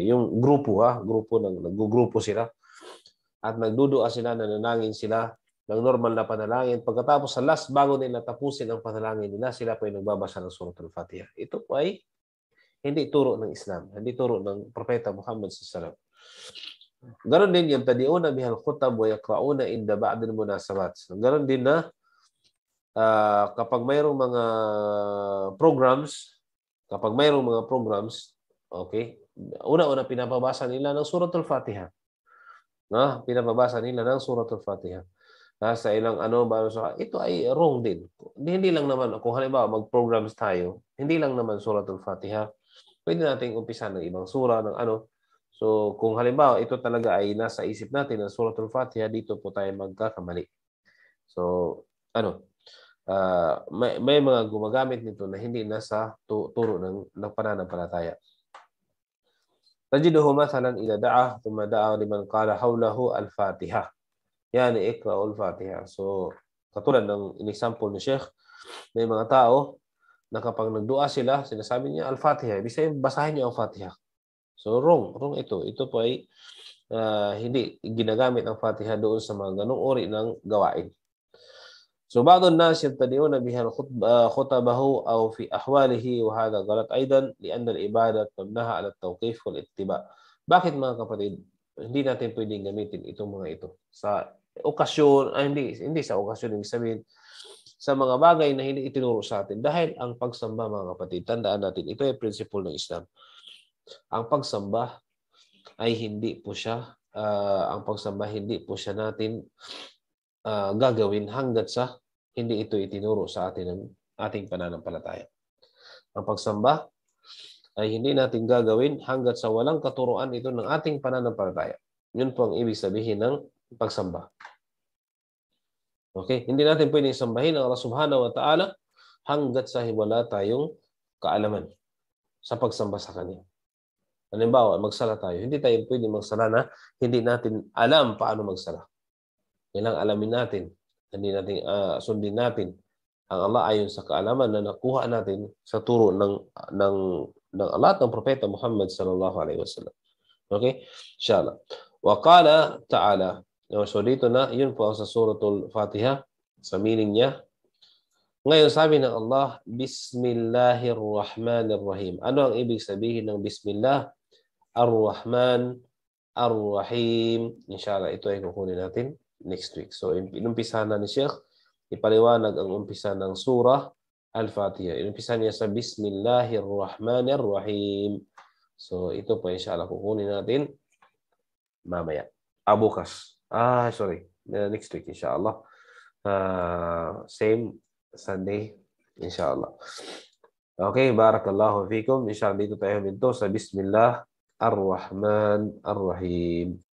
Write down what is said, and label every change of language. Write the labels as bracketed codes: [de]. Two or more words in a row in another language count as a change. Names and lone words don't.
[tl] Yung grupo, naggugrupo sila at nagdudua sila, nanalangin sila ng normal na panalangin. Pagkatapos sa last, bago nila tapusin ang panalangin nila, sila po ay nagbabasa ng Suratul Fatiha. Ito po ay hindi turo ng Islam, hindi turo ng Propeta Muhammad [ar] صلى الله عليه وسلم. [tl] Ganon din yung [ar] تبدؤون بها الخطب ويقرؤون عند بعض المناسبات. [tl] Ganon din na kapag mayroong mga programs, okay, una-una pinapabasa nila ng Suratul Fatiha. Pinapabasa nila ng Suratul Fatiha. Sa ilang ito ay wrong din. Hindi lang naman, kung halimbawa mag-programs tayo, hindi lang naman Suratul Fatiha. Pwede nating umpisa ng ibang sura, ng So, kung halimbawa ito talaga ay nasa isip natin ng Suratul Fatiha, dito po tayo magkakamali. So, may mga gumagamit nito na hindi nasa turo ng pananampalataya. [ar] تجده مثلا إذا دعا ثم دعا لمن قال حوله الفاتحة. يعني اقرؤوا الفاتحة. [tl] So, katulad ng in-example ni Sheikh, may mga tao na kapag nagdua sila, sinasabi niya al-Fatiha. Ibig sabihin, basahin niyo ang Fatiha. So, wrong ito. Ito po ay hindi ginagamit ang Fatiha doon sa mga ganong uri ng gawain. So, [ar] بعض الناس يبتدئون بها خطبه أو في أحواله وهذا غلط أيضا لأن العبادة مبناها على التوقيف والاتباع. [tl] Bakit mga kapatid, hindi natin pwedeng gamitin itong mga ito sa okasyon, hindi sa okasyon, ibig sabihin sa mga bagay na hindi itinuro sa atin dahil ang pagsamba mga kapatid, tandaan natin, ito ay principle ng Islam. Ang pagsamba ay hindi po siya natin gagawin hanggat sa hindi ito itinuro sa atin ng ating pananampalataya. Ang pagsamba ay hindi natin gagawin hanggat sa walang katuruan ito ng ating pananampalataya. Yun po ang ibig sabihin ng pagsamba. Okay? Hindi natin pwedeng sambahin ang Allah [ar] سبحانه وتعالى [tl] hanggat sa wala tayong kaalaman sa pagsamba sa Kanya. Halimbawa, magsala tayo. Hindi tayo pwedeng magsala na hindi natin alam paano magsala. Kailangan alamin natin, hindi natin sundin natin ang Allah ayon sa kaalaman na nakuha natin sa turo ng Allah at ng Propeta Muhammad [ar] صلى الله عليه وسلم. Okay? إن شاء الله. وقال تعالى. [tl] So dito na, yun po sa Suratul Fatiha, sa meaning niya. Ngayon sabi ng Allah, Bismillahirrahmanirrahim. Ano ang ibig sabihin ng Bismillah? Ar-Rahman, Ar-Rahim. Inshallah, ito ay kukunin natin [en] next week. [tl] So, inumpisa na ni Sheikh, ipaliwanag ang umpisa ng surah Al-Fatiha. Inumpisa niya sa Bismillahirrahmanirrahim. So, ito po inshallah kukunin natin mamaya. Bukas. [en] Next week inshallah. Same Sunday inshallah. [ar] Okay, بارك الله فيكم. [tl] Inshallah dito tayo dito sa Bismillah Ar-Rahman Ar-Rahim.